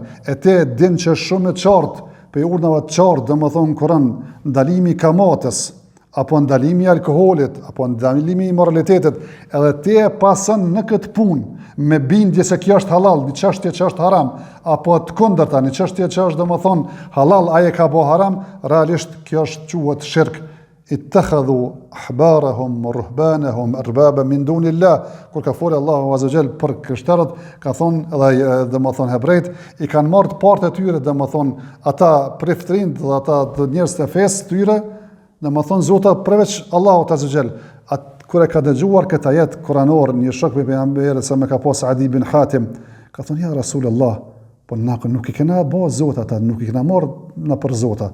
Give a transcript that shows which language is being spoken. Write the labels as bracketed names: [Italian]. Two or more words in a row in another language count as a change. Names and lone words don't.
[Albanian] e te din që është shumë e qartë pe urdhave të qartë domethënë Kur'an, ndalimi i kamatës apo ndalimi i alkoolit apo ndalimi i moralitetit, edhe ti e pason në këtë punë me bindje se kjo është halal, një çështje që është haram, apo të kundërta, një çështje që është domethënë halal, ai e ka bë haram, realisht kjo është quhet shirk. [Arabic] اتخذوا أحبارهم ورهبانهم أربابا من دون الله. [Albanian] Kur ka folë Allahu [Arabic] عز وجل [Albanian] për krishterët, ka thonë edhe domethënë hebrejt i kanë marrë të partë e tyre, domethënë ata priftërinë dhe ata njerëz të fesë tyre, domethënë zota përveç Allahut [Arabic] عز وجل. [Albanian] Kur e ka dëgjuar këtë ajet kuranor, një shok me pejgamberin sa me ka pas Adi bin Hatim, ka thonë: [Arabic] "يا رسول الله, [Albanian] po nuk i kena bë zota ata, nuk i kena marrë në për zota.